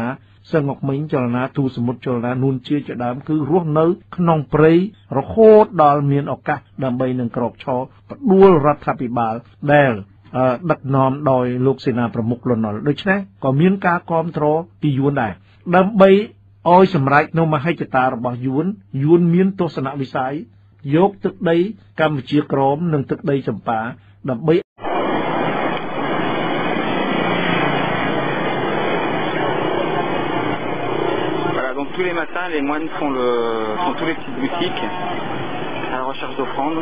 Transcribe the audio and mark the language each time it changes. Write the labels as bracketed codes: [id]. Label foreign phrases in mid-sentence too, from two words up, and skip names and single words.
[km] សឹងអុកមីងចលនាទូសមុទ្រចលនានួនជាជាដើមគឺរស់នៅក្នុងព្រៃរហូតដល់មានឱកាសដើម្បីនឹងក្រោកឈរផ្ដួលរដ្ឋាភិបាលដែលដឹកនាំដោយលោកសេនាប្រមុខលន់នល់ដូច្នេះក៏មានការគាំទ្រពីយួនដែរដើម្បីឲ្យសម្រេចនៅមហិច្ឆតារបស់យួនមានទស្សនវិស័យយកទឹកដីកម្ពុជាក្រមនិងទឹកដីចម្ប៉ាដើម្បី [fr] Donc tous les matins, les moines font tous les petites boutiques à la recherche d'offrandes.